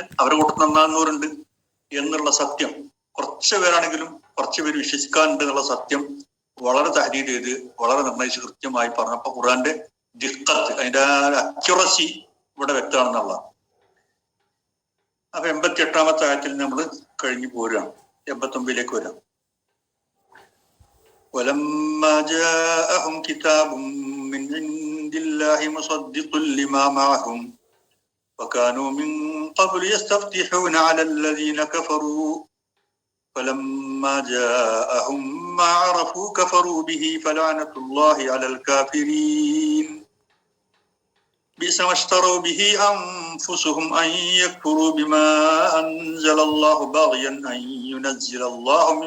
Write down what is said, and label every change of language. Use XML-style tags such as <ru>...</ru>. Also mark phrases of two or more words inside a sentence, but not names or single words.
<ml>അവരെ കൂട്ടം നന്നാകുന്നവരുണ്ട് എന്നുള്ള സത്യം കുറച്ച് പേരാണെങ്കിലും കുറച്ച് പേര് വിശ്വസിക്കാനുണ്ട് എന്നുള്ള സത്യം വളരെ തഹദീദ് ചെയ്ത് വളരെ നിർണയിച്ച് കൃത്യമായി പറഞ്ഞപ്പോ ഖുർആന്റെ ദിഖ്ഖത്ത്, അതിന്റെ അക്യുറസി ഇവിടെ വ്യക്തമാണെന്നുള്ള. അപ്പൊ 88-ാമത്തെ ആയത്തിൽ നമ്മൾ കഴിഞ്ഞു പോരുകയാണ്. 89-ലേക്ക് വരാം.</ml> <ar>وَلَمَّا جَاءَهُمْ كِتَابٌ مِّنْ عِندِ اللَّهِ مُصَدِّقٌ لِمَا مَعَهُمْ وَكَانُوا مِنْ قَبْلُ يَسْتَفْتِحُونَ عَلَى الَّذِينَ كَفَرُوا فَلَمَّا جَاءَهُمْ مَا عَرَفُوا كَفَرُوا بِهِ فَلَعْنَةُ اللَّهِ عَلَى الْكَافِرِينَ بِئْسَ مَا اشْتَرَوْا بِهِ أَنفُسُهُمْ أَنْ يَكْفُرُوا بِمَا أَنزَلَ اللَّهُ بَغْيًا أَنْ يُنَزِّلَ اللَّهُ</ar>